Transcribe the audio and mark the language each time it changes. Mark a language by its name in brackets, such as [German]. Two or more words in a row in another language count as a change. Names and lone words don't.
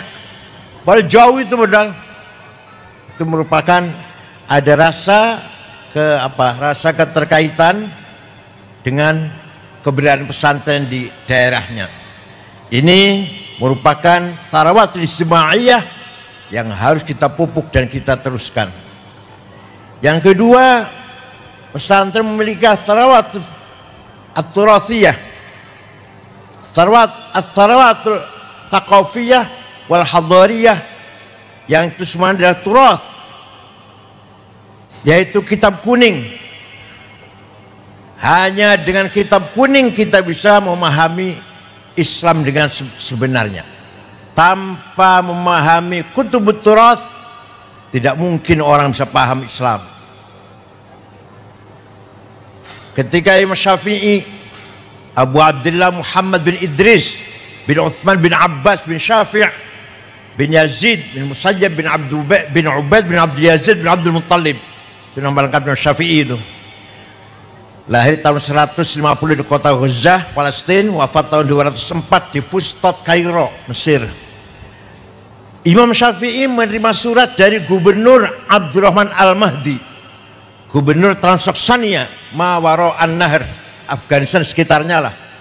[Indonesian] Padahal jauh itu padahal. Itu merupakan ada rasa rasa keterkaitan dengan keberadaan pesantren di daerahnya. Ini merupakan [Arabic] ثروة اجتماعية [Indonesian] yang harus kita pupuk dan kita teruskan. Yang kedua, pesantren memiliki [Arabic] ثروة التراثية ثروة الثقافية والحضارية, [Indonesian] yang itu semua adalah turas, yaitu kitab kuning. Hanya dengan kitab kuning kita bisa memahami Islam dengan sebenarnya. Tanpa memahami [Arabic] كتب التراث, [Indonesian] tidak mungkin orang bisa paham Islam. Ketika Imam Syafi'i, Abu Abdullah Muhammad bin Idris bin Uthman bin Abbas bin Syafi' bin Yazid bin Musayyab bin Ubaid bin Abdul Yazid bin Abdul Muttalib, itu nama lengkapnya Syafi'i itu. Lahir tahun 150 di kota Gaza, Palestina, wafat tahun 204 di Fustat, Kairo, Mesir. Imam Syafi'i menerima surat dari Gubernur Abdurrahman Al-Mahdi, Gubernur Transoksania, Mawaro An-Nahr, Afghanistan sekitarnya lah.